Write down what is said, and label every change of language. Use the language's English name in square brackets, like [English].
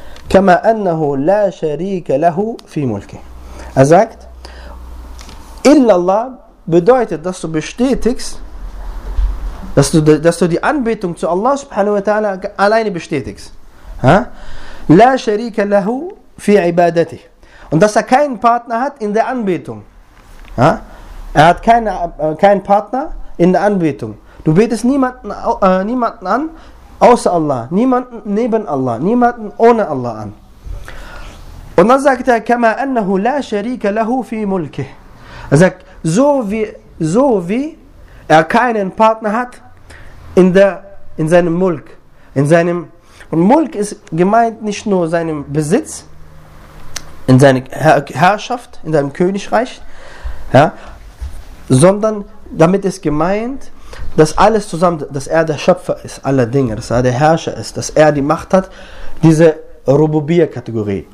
[Arabic] كما أنه لا شريك له في ملكه. [German] Er sagt, illallah bedeutet, dass du bestätigst, dass du die Anbetung zu Allah subhanahu wa ta'ala alleine bestätigst. [Arabic] Ha? لا شريك له في عبادته. [German] Und dass er keinen Partner hat in der Anbetung. Ha? Er hat keinen Partner in der Anbetung. Du betest niemanden an, außer Allah, niemanden neben Allah, niemanden ohne Allah an. Und dann sagt er, [Arabic] كما أنه لا شريك له في ملكه. [German] Er sagt, so wie er keinen Partner hat in seinem Mulk. Und Mulk ist gemeint nicht nur seinem Besitz, in seiner Herrschaft, in seinem Königreich, ja, sondern damit ist gemeint, dass alles zusammen, dass er der Schöpfer ist aller Dinge, dass er der Herrscher ist, dass er die Macht hat, diese Rububiyya-Kategorie.